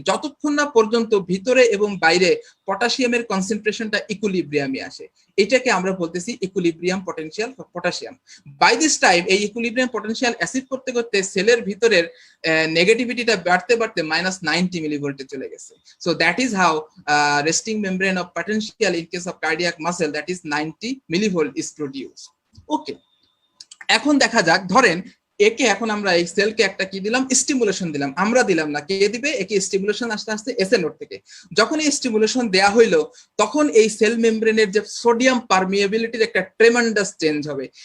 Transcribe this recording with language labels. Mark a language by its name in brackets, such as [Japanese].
[Bangla] যতক্ষণ না পর্যন্ত ভিতরে এবং বাইরে পটাশিয়ামের কনসেন্ট্রেশনটা ইকুইলিব্রিয়ামে আসে। এটাকে আমরা বলতেছি equilibrium potential potassium. [English] by this time [Bangla] এই ইকুইলিব্রিয়াম পটেনশিয়াল অ্যাচিভ করতে করতে সেলের ভিতরের নেগেটিভিটিটা বাড়তে বাড়তে -90 মিলিভোল্টে চলে গেছে। [English] So that is how resting membrane of potential in case of cardiac muscle, that is 90 millivolt is produced. [Bangla] ওকে, এখন দেখা যাক, ধরেন একে এখন আমরা এই সেলকে একটা কি দিলাম? স্টিমুলেশন দিলাম। আমরা দিলাম না, কে দিবে? একে স্টিমুলেশন আস্তে আস্তে এসএ নোড থেকে। যখন এই স্টিমুলেশন দেয়া হইলো তখন এই সেল মেমব্রেনের যে সোডিয়াম পারমিয়েবিলিটির একটা ট্রেমেন্ডাস চেঞ্জ হবে।